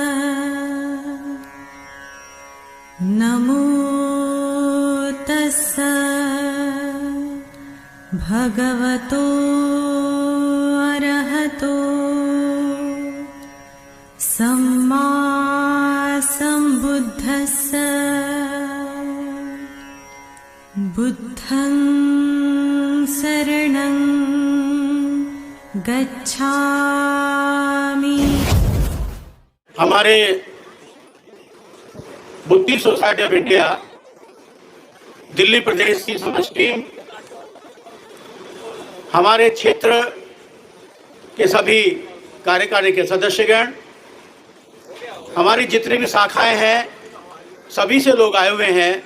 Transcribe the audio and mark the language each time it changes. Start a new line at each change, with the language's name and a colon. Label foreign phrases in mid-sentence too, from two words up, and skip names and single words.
Pali: नमो तस्सा भगवतो अरहतो सम्मा सम्बुद्धस्सा। बुद्धं शरणं गच्छामि।
Hindi: हमारे बुद्धिस्ट सोसाइटी ऑफ इंडिया दिल्ली प्रदेश की समस्त टीम, हमारे क्षेत्र के सभी कार्यकारिणी के सदस्यगण, हमारी जितनी भी शाखाएं हैं, सभी से लोग आए हुए हैं।